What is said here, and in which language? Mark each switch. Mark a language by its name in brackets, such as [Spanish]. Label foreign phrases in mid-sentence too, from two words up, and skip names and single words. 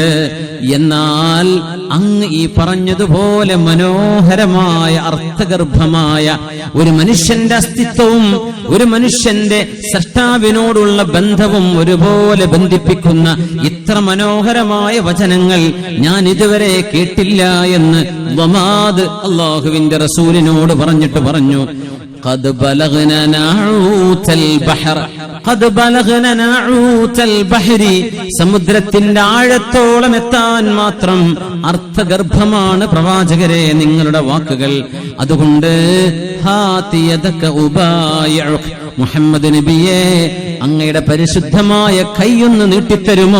[Malayalam] എന്നാൽ അങ്ങ് ഈ പറഞ്ഞതുപോലെ മനോഹരമായ അർത്ഥഗർഭമായ ഒരു മനുഷ്യന്റെ അസ്തിത്വവും ഒരു മനുഷ്യന്റെ സൃഷ്ടാവിനോടുള്ള ബന്ധവും ഒരുപോലെ ബന്ധിപ്പിക്കുന്ന ഇത്ര മനോഹരമായ വചനങ്ങൾ ഞാൻ ഇതുവരെ കേട്ടില്ല എന്ന് വമാദ് അല്ലാഹുവിന്റെ റസൂലിനോട് പറഞ്ഞു. [Arabic] قد بلغنا نعوت البحر قد بلغنا نعوت البحر, [Malayalam] സമുദ്രത്തിന്റെ ആഴത്തോളം എത്താൻ മാത്രം അർത്ഥഗർഭമാണ് പ്രവാചകരെ നിങ്ങളുടെ വാക്കുകൾ. അതുകൊണ്ട് [Arabic] هات يدك أبايعك, [Malayalam] മുഹമ്മദ് നബിയെ അങ്ങയുടെ പരിശുദ്ധമായ കൈയൊന്ന് നീട്ടിത്തരുമോ?